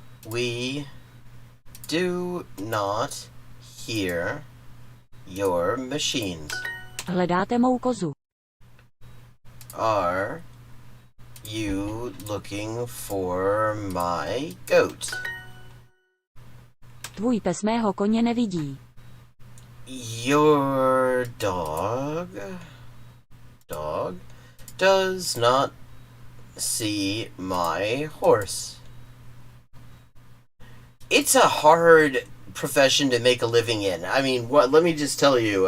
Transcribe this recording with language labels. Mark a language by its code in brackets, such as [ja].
[en] We do not hear your machines. [cs] Hledáte mou kozu. [en] Are you looking for my goat? [cs] Tvůj pes mého koně nevidí. [en] Your dog does not see my horse. It's a hard profession to make a living in. I mean, let me just tell you.